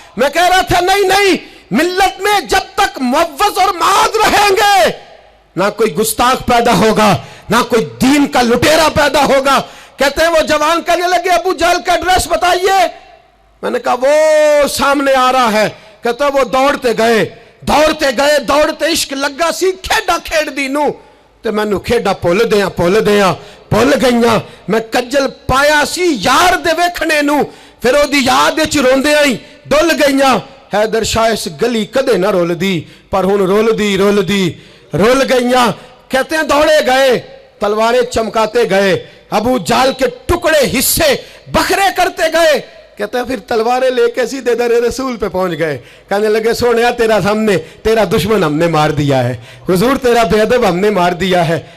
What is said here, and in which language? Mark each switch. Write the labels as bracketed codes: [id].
[ur] میں کہہ رہا تھا نہیں ملت میں جب تک معوض اور معاذ رہیں گے نہ کوئی گستاخ پیدا ہوگا, نہ کوئی دین کا لٹیرا پیدا ہوگا. کہتے ہیں وہ جوان کہنے لگے ابو جہل کا ایڈریس بتائیے. میں نے کہا وہ سامنے آ رہا ہے. [pa] کہتا وہ دوڑتے عشق لگا سی کھیڈا کھیڑ دی نو تے میں نو کھیڈا پول گئیاں میں کجل پایا سی یار دے ویکھنے نو, پھر او دی یاد وچ روندے آئی ڈل گئیاں. حیدر شاہ اس گلی کدے نہ رول دی پر ہن رول گئیاں. [ur] کہتے ہیں دوڑے گئے, تلواریں چمکاتے گئے, ابو جہل کے ٹکڑے حصے بکھرے کرتے گئے. کہتے ہیں پھر تلواریں لے کے سیدھے در رسول پہ پہنچ گئے. کہنے لگے سونیا تیرا سامنے تیرا دشمن ہم نے مار دیا ہے, حضور تیرا بے ادب ہم نے مار دیا ہے.